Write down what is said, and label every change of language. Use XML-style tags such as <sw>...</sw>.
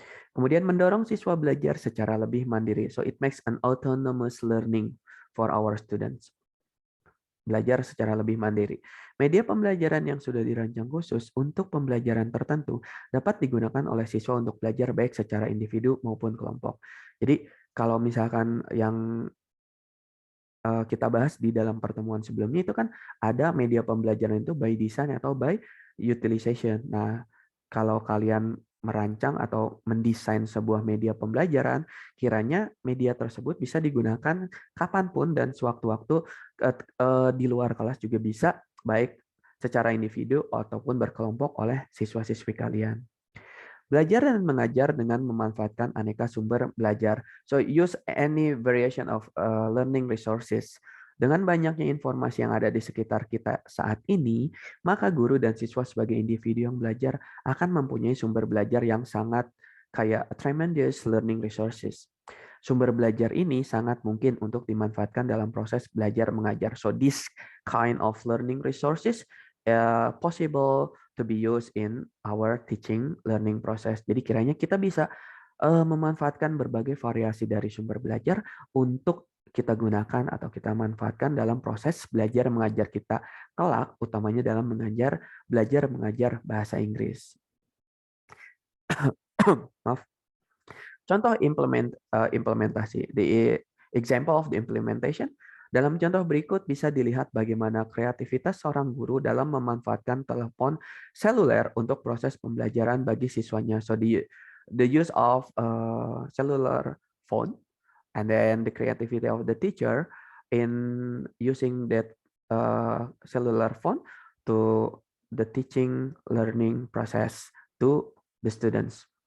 <id>Kemudian mendorong siswa belajar secara lebih mandiri.</id> <en>So, it makes an autonomous learning for our students.</en> <id>Belajar secara lebih mandiri. Media pembelajaran yang sudah dirancang khusus untuk pembelajaran tertentu dapat digunakan oleh siswa untuk belajar baik secara individu maupun kelompok. Jadi kalau misalkan yang kita bahas di dalam pertemuan sebelumnya itu kan ada media pembelajaran itu by design atau by utilization. Nah, kalau kalian merancang atau mendesain sebuah media pembelajaran, kiranya media tersebut bisa digunakan kapanpun dan sewaktu-waktu di luar kelas juga bisa, baik secara individu ataupun berkelompok oleh siswa-siswi kalian. Belajar dan mengajar dengan memanfaatkan aneka sumber belajar.</id> <en>So use any variation of learning resources.</en> <id>Dengan banyaknya informasi yang ada di sekitar kita saat ini, maka guru dan siswa sebagai individu yang belajar akan mempunyai sumber belajar yang sangat kaya,</id> <en>tremendous learning resources.</en> <id>Sumber belajar ini sangat mungkin untuk dimanfaatkan dalam proses belajar mengajar.</id> <en>So this kind of learning resources possible to be used in our teaching learning process.</en> <id>Jadi kiranya kita bisa memanfaatkan berbagai variasi dari sumber belajar untuk kita gunakan atau kita manfaatkan dalam proses belajar mengajar kita kelak, utamanya dalam belajar mengajar bahasa Inggris. Maaf. Contoh implementasi.</id> <en>The example of the implementation.</en> <id>Dalam contoh berikut bisa dilihat bagaimana kreativitas seorang guru dalam memanfaatkan telepon seluler untuk proses pembelajaran bagi siswanya.</id> <en>So the use of cellular phone and then the creativity of the teacher in using that cellular phone to the teaching learning process to the students.</en>